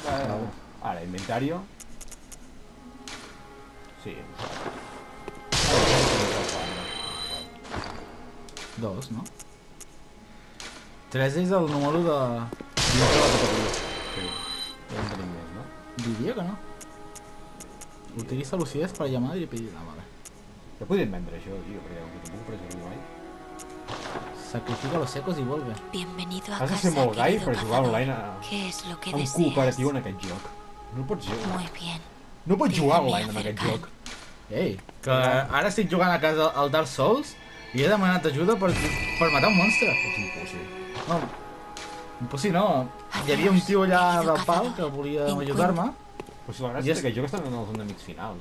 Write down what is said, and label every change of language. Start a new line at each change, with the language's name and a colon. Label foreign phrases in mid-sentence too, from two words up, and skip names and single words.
Catalan: Ara, inventario. Sí. Dos, no? 3 és el número de... dintre de la categoria. Sí. Ja en tenim més, no? Diria que no.
Spanish: Utiliza lucidez para llamar y pedir...
Catalan: Ah, vale. Ja podríem vendre això, tio, perquè no puc preservar mai.
Spanish: Sacrifica los secos y vuelve. Bienvenido a
Catalan: Has de
Spanish: casa,
Catalan: ser molt gai
Spanish: querido
Catalan: per jugar
Spanish: cazador.
Catalan: online
Spanish: ¿Qué es lo que
Catalan: en
Spanish: deseas?
Catalan: cooperatiu en aquest joc. No pots jugar.
Spanish: Muy bien.
Catalan: No pots jugar online en
Spanish: Déjame
Catalan: aquest
Spanish: acercar.
Catalan: joc. Ei, que ara estic jugant a casa al Dark Souls i he demanat ajuda per matar un monstre. És impossible. No, impossible no. Hi havia un tio allà del pal que volia ajudar-me. Però si la gràcia d'aquest joc estan en els enemics finals.